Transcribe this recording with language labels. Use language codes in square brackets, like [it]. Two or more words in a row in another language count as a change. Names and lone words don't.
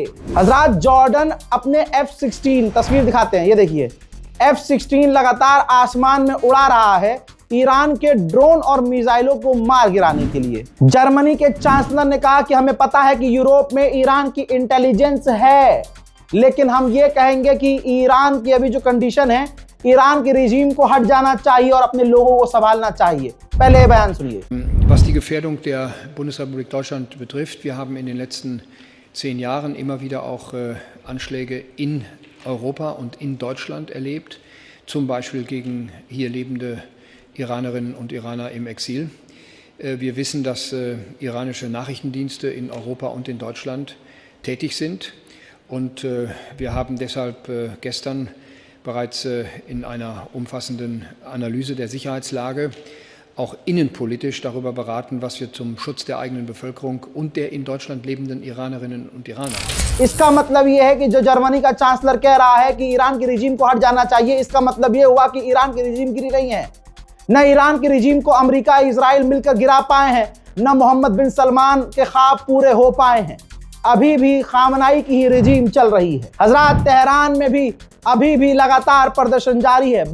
[hi] हजरात, जॉर्डन अपने F-16, तस्वीर दिखाते हैं, ये देखिए F-16 लगातार आसमान में उड़ा रहा है ईरान के ड्रोन और मिसाइलों को मार गिराने के लिए। जर्मनी के चांसलर ने कहा कि हमें पता है कि यूरोप में ईरान की इंटेलिजेंस है, लेकिन हम ये कहेंगे कि ईरान की अभी जो कंडीशन है, ईरान के रिजीम को हट जाना चाहिए और अपने लोगों को संभालना चाहिए। पहले बयान सुनिए। [de] Was die Gefährdung der Bundesrepublik Deutschland betrifft, wir haben in den letzten 10 Jahren immer wieder auch Anschläge in Europa und in Deutschland erlebt, zum Beispiel gegen hier lebende Iranerinnen und Iraner im Exil. Wir wissen, dass iranische Nachrichtendienste in Europa und in Deutschland tätig sind und wir haben deshalb gestern bereits in einer umfassenden Analyse der Sicherheitslage auch innenpolitisch darüber beraten, was wir zum Schutz der eigenen Bevölkerung und der in Deutschland lebenden Iranerinnen und Iraner. [hi] इसका मतलब ये है कि जो जर्मनी का चांसलर कह रहा है कि ईरान के रिजीम को हट जाना चाहिए, इसका मतलब ये हुआ कि ईरान की रिजीम गिरी नहीं है। न ईरान के रिजीम को अमेरिका, इजराइल मिलकर गिरा पाए हैं, न मोहम्मद बिन सलमान के ख्वाब पूरे हो पाए हैं। अभी भी खामनाई की ही रिजीम चल रही है। हजरात, तेहरान में भी अभी भी लगातार प्रदर्शन जारी है।